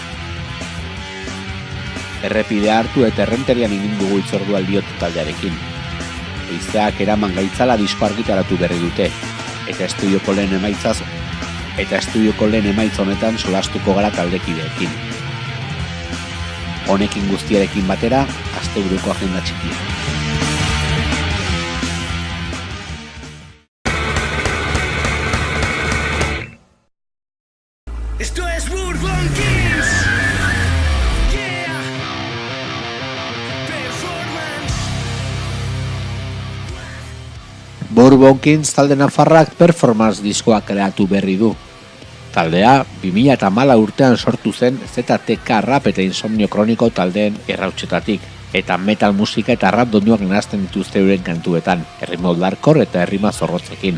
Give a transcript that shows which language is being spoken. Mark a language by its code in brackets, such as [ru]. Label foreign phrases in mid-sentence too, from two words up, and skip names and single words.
[eu] Errepidea hartu eta Errenterian egin dugu hitzordua Aldiot taldearekin. Eizeak eraman gaitzala disko argitaratu berri dute, eta estudioko lehen emaitza honetan solastuko gara taldekideekin. Honekin guztiarekin batera, asteburuko agenda txikia. [es] Esto es Bourbon Kings. [en] Yeah. Performance. [eu] Bourbon Kings talde nafarrak performance diskoa kreatu berri du. Taldea 2014 urtean sortu zen ZTK rap eta insomnio kroniko taldeen errautxetatik, eta metal musika eta rap doinuak nahazten dituzte euren kantuetan, errima oldarkor eta errima zorrotzekin.